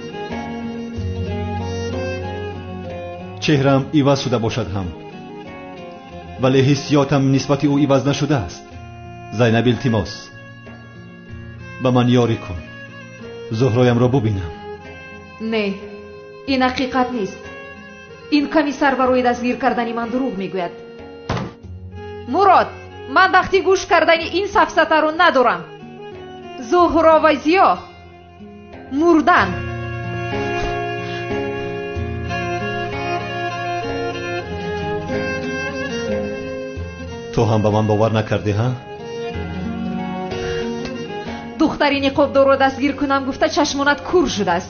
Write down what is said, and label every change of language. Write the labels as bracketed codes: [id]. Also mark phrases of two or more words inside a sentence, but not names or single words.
[fa] چهرم عوض شده باشد هم، ولی حسیاتم نسبت او عوض نشده است. زینب التماس به من یاری کن، زهرایم را ببینم. [tg] не, ин ҳақиқат нест. ин комиссар барои дастгир кардани ман дурӯғ мегӯяд. мурод, ман вақти гӯш кардани ин сафсатаро надорам. зуҳро ва зиё мурдан. [fa] تو هم به من باور نکردی ها؟ دختری نقابدارو دستگیر کنم گفته چشمانت کور شده است.